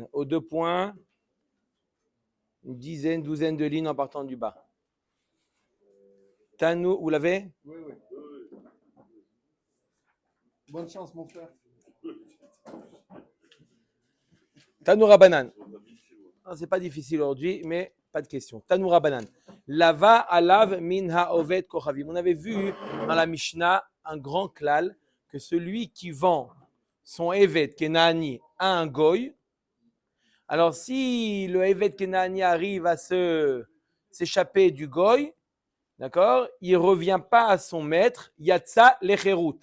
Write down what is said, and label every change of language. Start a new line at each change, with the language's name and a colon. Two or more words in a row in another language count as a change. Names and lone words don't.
French: Aux 2 points, une douzaine de lignes en partant du bas. Tanu, vous l'avez? Oui. Bonne chance, mon frère.
Hebrew: תנו רבנן.
French: C'est pas difficile aujourd'hui, mais pas de question.
Hebrew: תנו רבנן. לווה עליו מן העובד כוכבים.
French: On avait vu dans la Mishnah un grand klal que celui qui vend son
Hebrew: עבד כנעני
French: à un goy, alors si le
Hebrew: עבד כנעני
French: arrive à s'échapper du goy, d'accord, il ne revient pas à son maître,
Hebrew: יצא לחירות.